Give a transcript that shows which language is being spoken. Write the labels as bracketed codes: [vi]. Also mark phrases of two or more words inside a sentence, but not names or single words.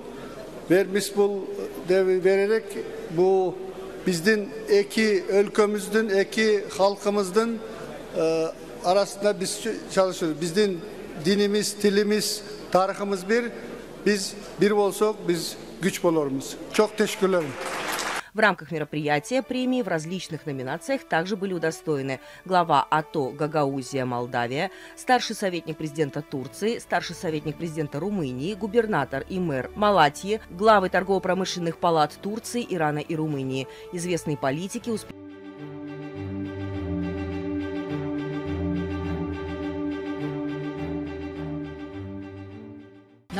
[tr] Vermiş bu devi vererek bu bizden iki ülkemizden, iki halkımızdan arasında biz çalışıyoruz. Bizden dinimiz, dilimiz, tarihimiz bir. Biz bir olsak biz güç buluruz. Çok teşekkür ederim. [ru] В рамках мероприятия премии в различных номинациях также были удостоены глава АТО Гагаузия, Молдавия, старший советник президента Турции, старший советник президента Румынии, губернатор и мэр Малатьи, главы торгово-промышленных палат Турции, Ирана и Румынии, известные политики, В